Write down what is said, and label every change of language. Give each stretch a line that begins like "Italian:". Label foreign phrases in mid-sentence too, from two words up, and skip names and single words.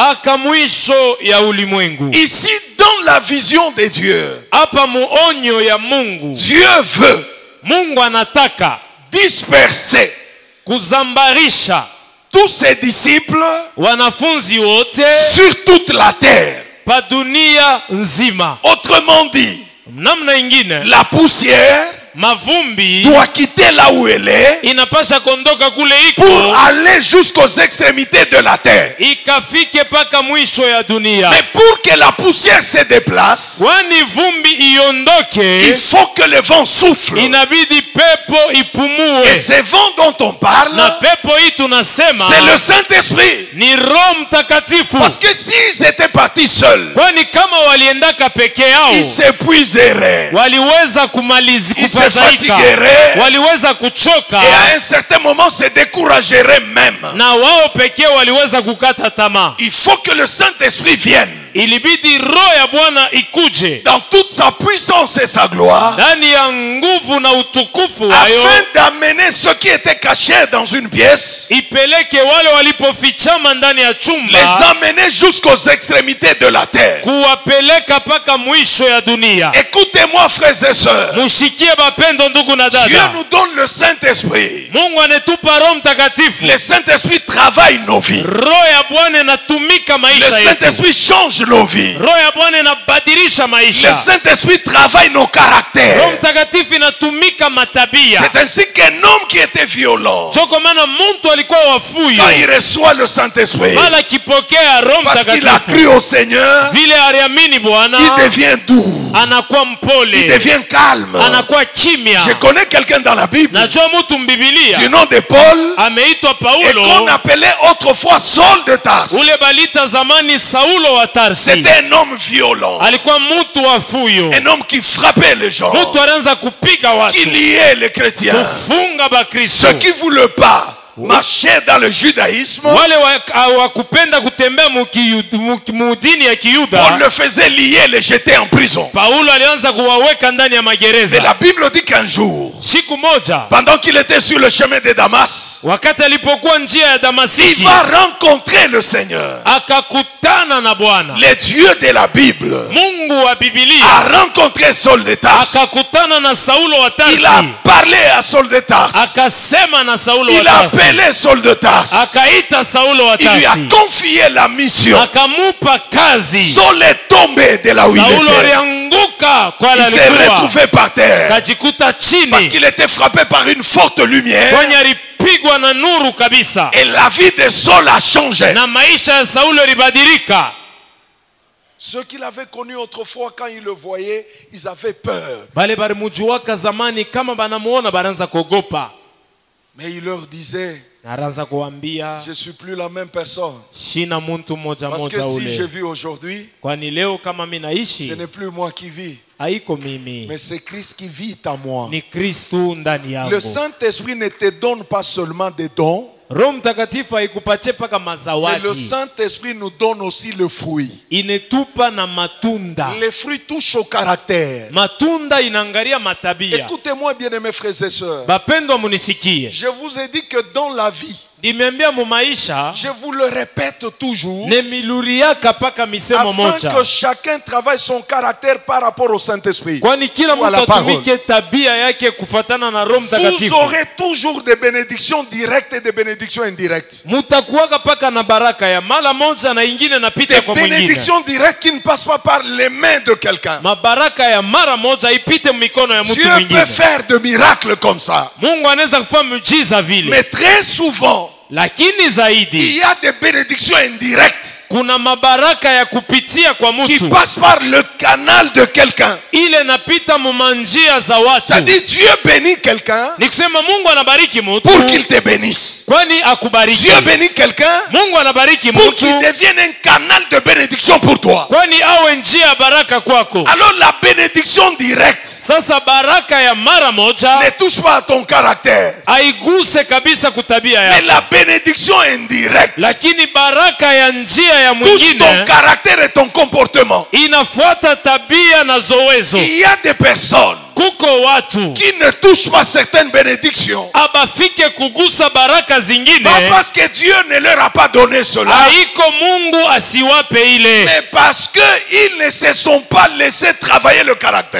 French: Ici, dans la vision de Dieu, Dieu veut disperser tous ses disciples sur toute la terre. Autrement dit, la poussière
Swahili: mavumbi
French: doit quitter là où elle est
Swahili: inapasha kondoka kule
French: pour
Swahili: iko
French: aller jusqu'aux extrémités de la terre.
Swahili: ikafike paka mwisho ya dunia.
French: Mais pour que la poussière se déplace,
Swahili: Kwani vumbi
French: il
Swahili: iondoke,
French: faut que le vent souffle.
Swahili: inabidi pepo
French: Et
Swahili: ipumue.
French: ce vent dont on parle,
Swahili: Na pepo hii tunasema
French: c'est le Saint-Esprit.
Swahili: ni Roho Mtakatifu.
French: Parce que s'ils étaient partis seuls,
Swahili: Kwani kama waliendaka peke yao
French: ils s'épuiseraient.
Swahili: waliweza
French: Ils se
Swahili: kufadhaika,
French: fatigueraient.
Swahili: waliweza kuchoka,
French: Et à un certain moment, se décourageraient même.
Swahili: na wao pekee waliweza kukata tamaa.
French: Il faut que le Saint-Esprit vienne
Swahili: Ilibidi Roho ya Bwana ikuje
French: dans toute sa puissance et sa gloire,
Swahili: ndani ya nguvu na utukufu wayo,
French: afin d'amener ceux qui étaient cachés dans une pièce,
Swahili: ipeleke wale walipofichama ndani ya
French: les
Swahili: chumba,
French: amener jusqu'aux extrémités de la terre.
Swahili: kuwapeleka paka mwisho ya dunia.
French: Écoutez-moi, frères et sœurs.
Swahili: Mushikie bapendo, ndugu na
French: Dieu
Swahili: dada.
French: nous donne le Saint-Esprit.
Swahili: Mungu anetupa Roho Mtakatifu.
French: Le Saint-Esprit travaille nos vies.
Swahili: Roho ya Bwana inatumika
French: Le
Swahili: maisha yetu.
French: Saint-Esprit change nos vies.
Swahili: Roho ya Bwana inabadilisha
French: Le
Swahili: maisha.
French: Saint-Esprit travaille nos
Swahili: Roho
French: caractères.
Swahili: Mtakatifu inatumika matabia.
French: C'est ainsi qu'un homme qui était violent,
Swahili: Choko maana mtu alikuwa wafuyo,
French: quand il reçoit le Saint-Esprit,
Swahili: mala akipokea Roho
French: parce qu'il a
Swahili: Mtakatifu,
French: cru au Seigneur,
Swahili: vile aliamini Bwana,
French: il devient doux,
Swahili: anakuwa
French: il
Swahili: mpole,
French: devient calme.
Swahili: anakuwa kimya.
French: Je connais quelqu'un dans la Bible
Swahili: Najua mtu
French: du
Swahili: mbibilia
French: nom de Paul
Swahili: ameitwa
French: et
Swahili: Paulo,
French: qu'on appelait autrefois Saul de Tarse.
Swahili: ule balita zamani Saulo wa Tarsi.
French: C'était un homme violent,
Swahili: Alikuwa mtu wafuyo,
French: un homme qui frappait les gens,
Swahili: mtu alianza kupiga
French: qui
Swahili: watu,
French: liait les chrétiens.
Swahili: kufunga Bakristo.
French: Ceux qui ne voulaient pas marcher dans le judaïsme,
Swahili: Wale wakupenda kutembea mudini ya
French: on
Swahili: Kiyuda,
French: le faisait lier, les jeter en prison.
Swahili: Paulo alianza kuwaweka ndani ya
French: Et
Swahili: magereza.
French: la Bible dit qu'un jour,
Swahili: Siku moja
French: pendant qu'il était sur le chemin de Damas,
Swahili: wakati alipokuwa njia ya
French: il
Swahili: Damasiki,
French: va rencontrer le Seigneur.
Swahili: akakutana na Bwana.
French: Le Dieu de la Bible
Swahili: Mungu wa Biblia
French: a rencontré Saul de Tarse.
Swahili: akakutana na Saulo wa
French: Il a
Swahili: Tarsi,
French: parlé à Saul de Tarse.
Swahili: akasema na Saulo wa
French: Il a
Swahili: Tarsi,
French: appelé Saul de Tarse.
Swahili: akaita Saulo wa
French: Il lui a
Swahili: Tarsi,
French: confié la mission.
Swahili: akamupa kazi.
French: Saul est tombé de là où il
Swahili: Saulo
French: était.
Swahili: alianguka kwa
French: Il s'est
Swahili: alikuwa,
French: retrouvé par terre
Swahili: kajikuta
French: parce
Swahili: chini,
French: qu'il était frappé par une forte lumière.
Swahili: kwani alipigwa na nuru kabisa,
French: Et la vie de Saul a changé.
Swahili: na maisha ya Saulo ilibadilika.
French: Ceux qui l'avaient connu autrefois, quand ils le voyaient, ils avaient peur.
Swahili: Bale balimujuaka zamani, kama banamuona banaanza kuogopa,
French: Mais il leur disait,
Swahili: na anaanza kuambia
French: je ne suis plus la même personne.
Swahili: shina muntu moja
French: Parce que
Swahili: moja
French: si je
Swahili: ule,
French: vis aujourd'hui,
Swahili: kwani leo kama mimi
French: ce
Swahili: naishi
French: n'est plus moi qui vis,
Swahili: haiko mimi,
French: mais c'est Christ qui vit en moi.
Swahili: ni Kristu ndani
French: Le
Swahili: yangu.
French: Saint-Esprit ne te donne pas seulement des dons,
Swahili: Roho Mtakatifu haikupatie paka
French: mais le
Swahili: mazawadi,
French: Saint-Esprit nous donne aussi le fruit.
Swahili: inetupa na matunda.
French: Les fruits touchent au caractère.
Swahili: Matunda inaangalia matabia.
French: Écoutez-moi, bien-aimés frères et sœurs.
Swahili: Bapendwa, munisikie,
French: Je vous ai dit que dans la vie,
Swahili: nimeambia mu maisha
French: je vous le répète toujours,
Swahili: nemiluriaka paka misemo
French: afin
Swahili: moja,
French: que chacun travaille son caractère par rapport au Saint-Esprit.
Swahili: kwani kila
French: Ou à
Swahili: mtu
French: la parole.
Swahili: atumike tabia yake kufatana na Roho
French: Vous
Swahili: Mtakatifu.
French: aurez toujours des bénédictions directes et des bénédictions indirectes.
Swahili: Mutakuwaka paka na baraka ya mara moja na ingine
French: Des
Swahili: napita kwa mwingine.
French: bénédictions directes qui ne passent pas par les mains de quelqu'un.
Swahili: Mabaraka ya mara moja ipite mikono ya mtu
French: Dieu peut
Swahili: mwingine.
French: faire de miracles comme ça.
Swahili: Mungu anaweza kufanya miujiza vile,
French: Mais très souvent,
Swahili: lakini
French: il
Swahili: zaidi
French: y a des bénédictions indirectes
Swahili: kuna mabaraka ya kupitia kwa
French: qui
Swahili: mtu,
French: passent par le canal de quelqu'un.
Swahili: ile napita mumanjia za watu.
French: C'est-à-dire Dieu bénit quelqu'un
Swahili: Ni kusema Mungu anabariki mtu
French: pour qu'il te bénisse.
Swahili: kwani akubariki.
French: Dieu bénit quelqu'un
Swahili: Mungu anabariki
French: pour
Swahili: mtu
French: qu'il devienne un canal de bénédiction pour toi.
Swahili: kwani awe njia ya baraka kwako.
French: Alors la bénédiction directe
Swahili: Sasa baraka ya mara moja
French: ne touche pas à ton caractère.
Swahili: haiguse kabisa kutabia
French: Mais
Swahili: yako,
French: la bénédiction indirecte
Swahili: lakini baraka ya njia ya
French: touche ton
Swahili: mwingine
French: caractère et ton comportement.
Swahili: inafuata tabia na zowezo.
French: Il y a des personnes
Swahili: Kuko watu
French: qui ne touchent pas certaines bénédictions.
Swahili: abafike kugusa baraka zingine,
French: Pas parce que Dieu ne leur a pas donné cela,
Swahili: haiko Mungu asiwape ile,
French: mais parce qu'ils ne se sont pas laissés travailler le caractère.